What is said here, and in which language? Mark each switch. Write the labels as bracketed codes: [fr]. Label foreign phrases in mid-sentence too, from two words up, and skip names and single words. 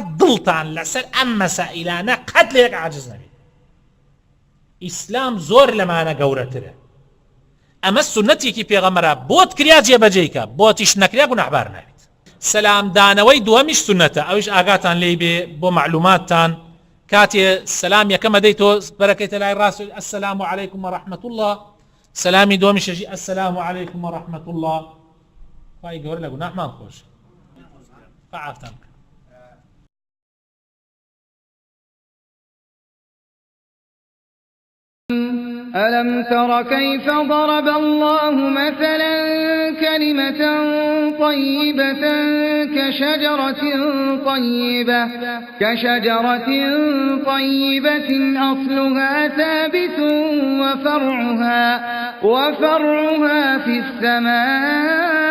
[ckb] دڵتان لەسەر ئەم مەسائلانە قەت لە یەک عاجز نەبێت ئیسلام زۆر لەمانە گەورەترە ئەمە سنەتێکی پێغەمبەرە بۆت کریا جێبەجێیکە بۆتیش نەکریا گوناحبار نابێت سەلام دانەوەی دووەمیش سنەتە ئەویش ئاگاتان لێی بێ بۆ معلوماتتان کاتێ سەلام یەکەم ئەدەی تۆ بەرەکەیتە لای ڕاست [ar] ئەسەلام عەلەیکم وەڕەحمەت الله [ckb] سەلامی دووەمیشەژی [ar] ئەسەلام عەلەیکم وەڕەحمەت الله [ckb] خوای گەورە لە گوناحمان خۆش فعافتان [ar] ألم تر كيف ضرب الله مثلا كلمة طيبة كشجرة طيبة أصلها ثابت وفرعها في السماء